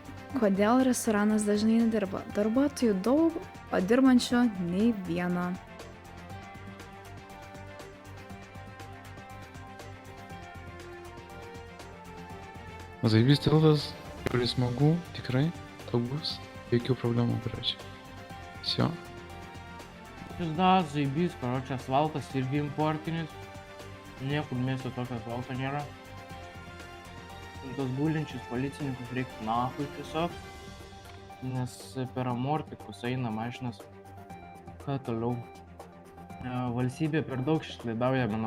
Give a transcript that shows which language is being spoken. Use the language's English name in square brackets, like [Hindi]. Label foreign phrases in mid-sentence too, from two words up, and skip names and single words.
[Lithuanian] Kodėl restoranas dažnai nedirba? Darbuotojų daug, o dirbančių nei vieno. Заебись tiltas, kuris smagu, tikrai, saugus, jokių problemų, [Russian] короче. Всё. Пизда, заебись, короче, [Lithuanian] асфальtas irgi importinis. Niekur mieste tokio asfalto nėra. Tos gulinčius policininkus reikia nahui tiesiog, nes per amortikus eina mašinas. Ką toliau? Valstybė per daug išlaidauja, manau.